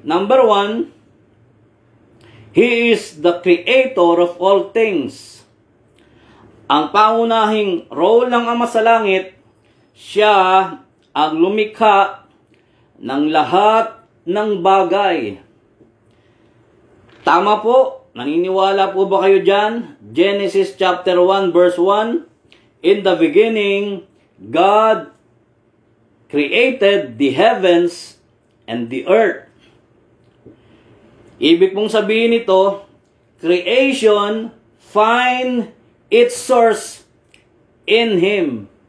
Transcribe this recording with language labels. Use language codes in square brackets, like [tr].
[en] Number 1, He is the creator of all things. [tl] Ang pangunahing role ng Ama sa Langit, siya ang lumikha ng lahat ng bagay. Tama po? Naniniwala po ba kayo dyan? [en] Genesis chapter 1 verse 1, In the beginning, God created the heavens and the earth. [tl] Ibig pong sabihin nito, [en] creation find its source in Him.